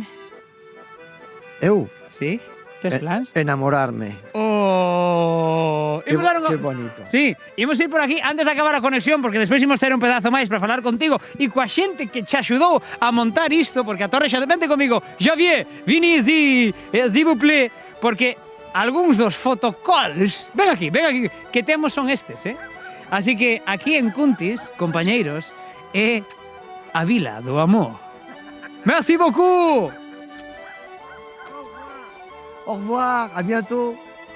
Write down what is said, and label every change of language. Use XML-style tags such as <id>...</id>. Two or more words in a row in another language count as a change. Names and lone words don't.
<gl>Eu? Sí? Tes plans? Enamorarme. Oh! Que bonito. Sí, imos ir por aquí antes de acabar a conexión, porque despois imos ter un pedazo máis para falar contigo e coa xente que che axudou a montar isto, porque a torre xa depende comigo. Xavier,</gl> <fr>vini ici, s'il vous plaît,</fr> <gl>porque algúns dos fotocalls, ven aquí, que temos son estes, eh? Así que aquí en Cuntis, compañeiros, é a vila do amor.</gl> <fr>Merci beaucoup! Au revoir, à bientôt.</fr>